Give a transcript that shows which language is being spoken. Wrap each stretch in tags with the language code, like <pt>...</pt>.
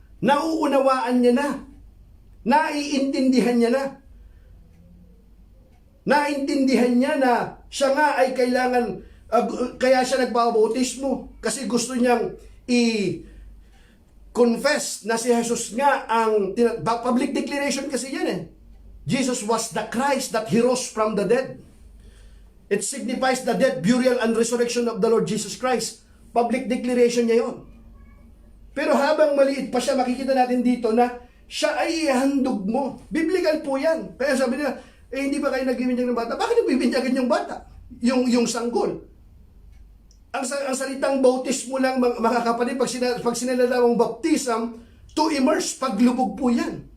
<tl>Nauunawaan niya na. Naiintindihan niya na. Naintindihan niya na siya nga ay kailangan, kaya siya nagpabautismo. Kasi gusto niyang confess na si Jesus nga ang</tl> <en>public declaration</en> <tl>kasi yan eh.</tl> <en>Jesus was the Christ that He rose from the dead. It signifies the death, burial, and resurrection of the Lord Jesus Christ. Public declaration</en> <tl>niya yon. Pero habang maliit pa siya, makikita natin dito na siya ay ihandog mo. Biblical po yan. Kaya sabi nila, hindi ba kayo nagbibinyag ng bata? Bakit nagbibinyagan yung bata? Yung sanggol. Ang salitang bautismo lang, mga kapatid, pag sinalalawang baptism,</tl> <en>to immerse,</en> <tl>paglubog po yan.</tl>